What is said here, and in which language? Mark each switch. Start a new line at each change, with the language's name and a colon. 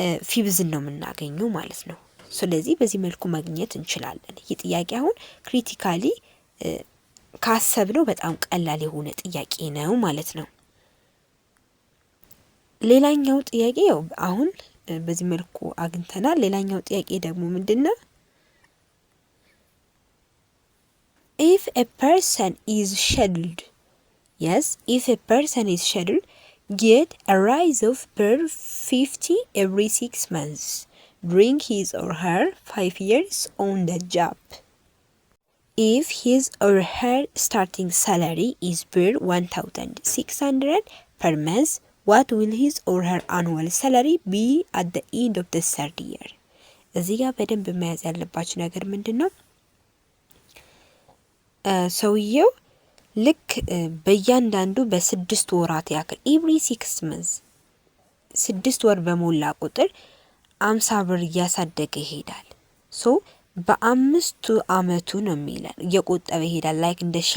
Amharic: ፊቭዝ ነው የምናገኘው ማለት ነው። ስለዚህ በዚህ መልኩ ማግኘት እንችላለን። ይህ ጥያቄ አሁን ክሪቲካሊ ካሰብነው በጣም ቀላል የሆነ ጥያቄ ነው ማለት ነው። ሌላኛው ጥያቄ ያው አሁን በዚህ መልኩ አግኝተናል። ሌላኛው ጥያቄ ደግሞ ምንድነው?
English: if a person is scheduled Yes, if a person is scheduled get a rise of per 50 every 6 months during his or her 5 years on the job. If his or her starting salary is per 1,600 per month, what will his or her annual salary be at the end of the third year?
Amharic: እዚህ ጋር በደንብ መያዝ ያለባችሁ ነገር ምንድነው? ሰውየው ልክ በእያንዳንዱ በስድስት ወራት ያክል
English: ኤቭሪ 6 months
Amharic: 6 ወር በሞላ ቁጥር 50 ብር እያሳደገ ይሄዳል። ሶ በአምስቱ አመቱ ነው የሚለን እየቆጠበ ይሄዳል። ላይክ እንደ